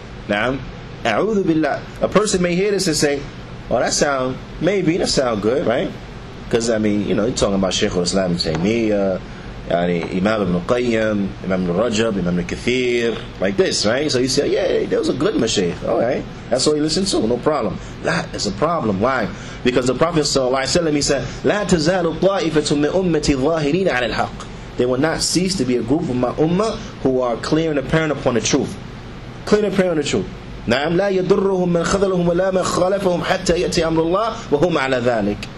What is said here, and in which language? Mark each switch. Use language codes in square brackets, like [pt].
[en] Now, a'udhu billah. A person may hear this and say, oh, that sound good, right? Because, I mean, you're talking about Shaykh al-Islam Ibn Taymiyyah, Imam Ibn Qayyim, Imam Ibn Rajab, Imam Ibn Kathir, like this, right? So you say, yeah, there was a good mashayikh. All right, that's all you listen to, no problem. That is a problem. Why? Because the Prophet ﷺ, he said, [ar] لا تزال طائفة من أمتي ظاهرين على الحق. [en] They will not cease to be a group of my ummah who are clear and apparent upon the truth. Clear and apparent on the truth. [ar] نعم لا يضرهم من خذلهم ولا من خالفهم حتى يأتي أمر الله وهم على ذلك.